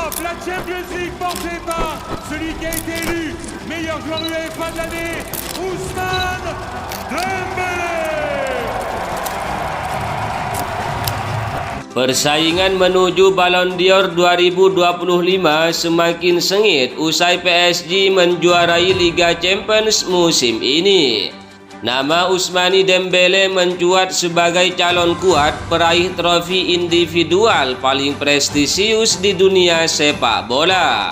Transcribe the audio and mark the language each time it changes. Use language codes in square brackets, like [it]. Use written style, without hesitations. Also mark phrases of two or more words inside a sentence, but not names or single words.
[fr] la Champions League portée par celui qui a été élu meilleur joueur UEFA de l'année, Ousmane Dembélé. [id] Persaingan menuju Ballon d'Or 2025 semakin sengit usai PSG menjuarai Liga Champions musim ini. Nama Ousmane Dembélé mencuat sebagai calon kuat peraih trofi individual paling prestisius di dunia sepak bola.